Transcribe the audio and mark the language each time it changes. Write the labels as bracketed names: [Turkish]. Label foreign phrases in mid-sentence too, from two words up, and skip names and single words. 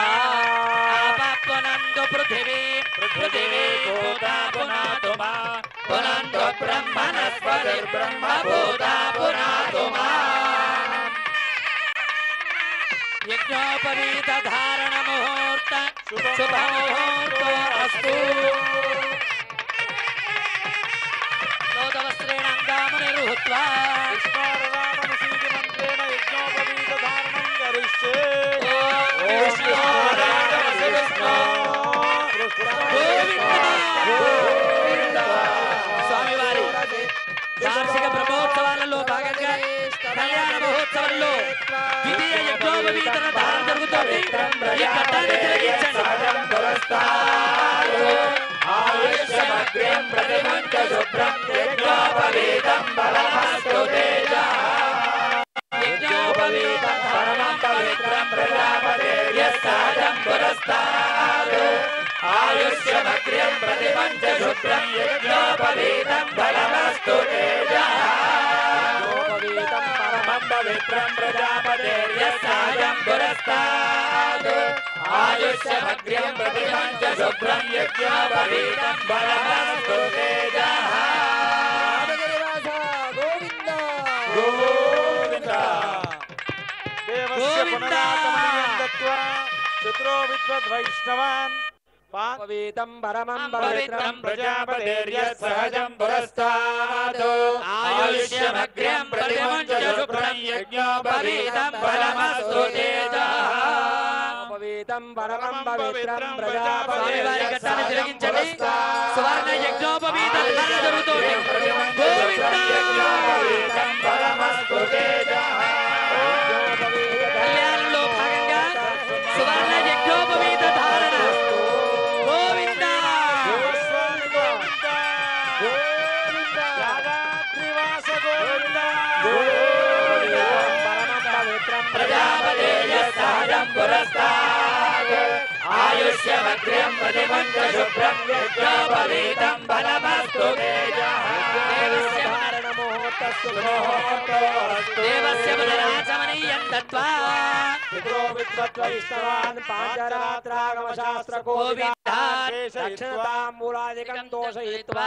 [Sanskrit] पुनन्दु पृथिवी पृथिवी भूता पुनातु मा पुनन्दु ब्रह्मणस्पतिर्ब्रह्म भूता पुनातु मा यज्ञोपवीत धारण मुहूर्त शुभ मुहूर्तो अस्तु लोकवस्त्रेण अंगामुनिरुहुत्वा विष्णोर्नामनिषीदिमन्त्रेण यज्ञोपवीतधारणं करिष्ये [Telugu] స్వామివారి వార్షిక బ్రహ్మోత్సవాలలో భాగంగా కళ్యాణ మహోత్సవంలో ద్వితీయ యజ్ఞోపవీతన ధారణ జరుగుతోంది. ఈ ఘట్టాన్ని తిలకించండి. [Sanskrit] యజ్ఞోపవీతం పరమం పవిత్రం ప్రజాపతేర్యస్సాదం పురస్తాద్ ఆయుష్యమగ్ర్యం ప్రతిపంచ శుభ్రం యజ్ఞోపవీతం ఫలమస్తు తేజః यज्ञोपवीतं परमं पवित्रं प्रजापतेर्यस्सादं पुरस्ताद् आयुष्यमग्र्यं प्रतिपञ्च शुभ्रं यज्ञोपवीतं फलमस्तु तेजः गोविन्द गोविन्द देवस्य पुनरागमनीयं दत्त्वा चतुरो विद्वद्वैष्णवान् पवित्रं परमं पवित्रं प्रजापतेर्यस्सहजं पुरस्तात् आयुष्यमग्र्यं प्रतिपञ्च शुभ्रं यज्ञोपवीतं फलमस्तु तेजः पवित्रं परमं पवित्रं [Telugu] స్వామివారి ఘట్టాన్ని తిలకించండి. [Sanskrit] प्रजापतेर्यस्सहजं [Telugu] సువర్ణ యజ్ఞోపవీత ధారణ జరుగుతోంది. గోవింద [Sanskrit] फलमस्तु तेजः [Telugu] కళ్యాణంలో భాగంగా సువర్ణ యజ్ఞోపవీత ధారణ. గోవింద [Sanskrit] यादाद्रिवास गोविन्द ప్రజాపతేర్యస్సహజం పురస్తాద్ ఆయుష్యమగ్ర్యం प्रतिपञ्च शुभ्रं यज्ञोपवीतं फलमस्तु तेजः देवस्य पुनराचमनीयं दत्त्वा विद्वद्वैष्णवान् पाञ्चरात्रागमशास्त्रकोविदाक्षणताम्बूलादिकं दोषयित्वा